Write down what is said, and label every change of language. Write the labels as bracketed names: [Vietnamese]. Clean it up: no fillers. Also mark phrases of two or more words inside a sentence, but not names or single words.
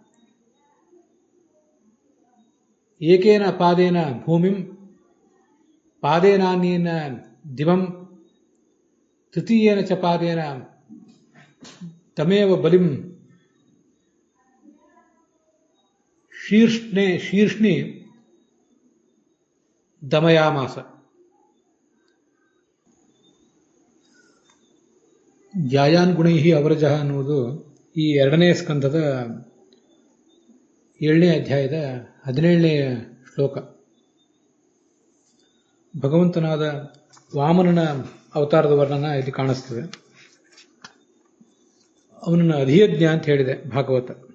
[Sanskrit] एकेन पादेन भूमिं पादेनान्येन दिवं तृतीयेन च पादेन तमेव बलिं शीर्ष्णि दमयामास। ज्यायान् गुणैः [Kannada] ಅವರಜಃ ಅನ್ನುವುದು ಈ 2ನೇ ಸ್ಕಂದದ 7ನೇ ಅಧ್ಯಾಯದ 17ನೇ ಶ್ಲೋಕ. ಭಗವಂತನಾದ ವಾಮನನ ಅವತಾರದ ವರ್ಣನ ಇಲ್ಲಿ ಕಾಣಿಸ್ತದೆ. ಅವನನ್ನು ಅಧಿಯಜ್ಞ ಅಂತ ಹೇಳಿದೆ ಭಾಗವತ.